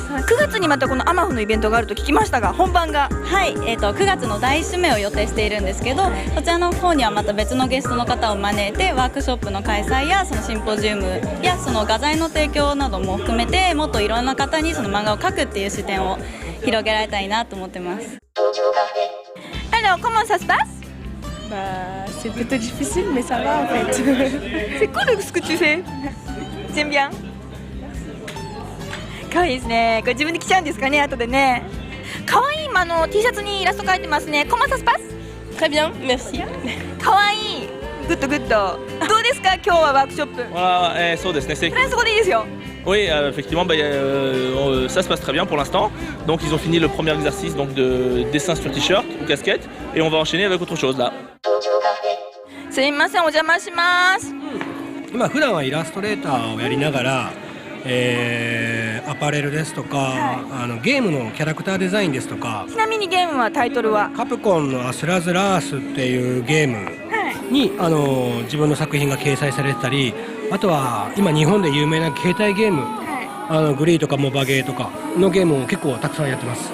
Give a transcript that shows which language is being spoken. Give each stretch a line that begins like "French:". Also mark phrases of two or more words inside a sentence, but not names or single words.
Japanese: 9 月にまたこのアマフのイベントがあると聞きましたが、本番がはい、9月の第1週目を予定しているんですけど、こちらの方にはまた別のゲストの方を招いてワークショップの開催やシンポジウムや画材の提供なども含めて、もっといろんな方に漫画を描くっていう視点を広げられたいなと思ってます。
French: Alors, comment ça se passe? C'est plutôt difficile, mais ça va en fait. C'est cool ce que tu fais. J'aime bien.
Japanese: かわいいですね。これ自分で着ちゃうんですかね、後でね。かわいい、T シャツにイラスト描いてますね。
French: Comment ça se passe? Très bien, merci.
Japanese: かわいい。
English: good good.
Japanese: どうですか今日はワークショップ？そうですね。フランス語でいいですよ。
French: Oui, effectivement, ça se passe très bien pour l'instant. Donc ils ont fini le premier exercice donc, de dessin sur t-shirt ou casquette et on va enchaîner avec autre chose là.
Japanese: すいません、お邪魔します。今普段はイラストレーターをやりながら、アパレルですとか、ゲームのキャラクターデザインですとか。ちなみにゲームはタイトルはカプコンのアスラズラースっていうゲームに、自分の作品が掲載されてたり、あとは今日本で有名な携帯ゲーム、グリーとかモバゲーとかのゲームを結構たくさんやってます。